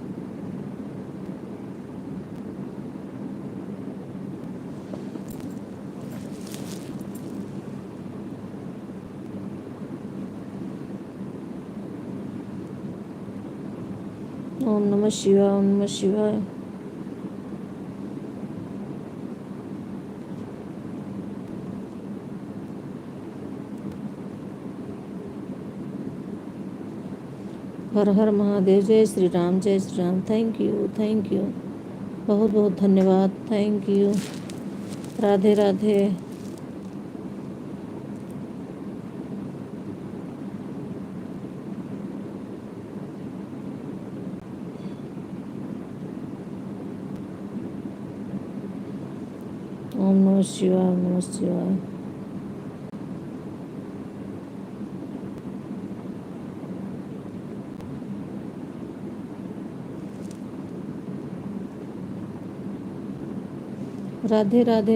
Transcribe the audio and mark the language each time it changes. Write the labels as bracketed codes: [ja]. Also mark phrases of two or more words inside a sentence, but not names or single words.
[sa] ओम नमः शिवाय, ओम नमः शिवाय। [hi] हर हर महादेव। जय श्री राम, जय श्री राम। [en] thank you, thank you, [hi] बहुत बहुत धन्यवाद। [en] thank you. [hi] राधे राधे। [sa] ओम नमः शिवाय, ओम नमः शिवाय। [hi] राधे राधे।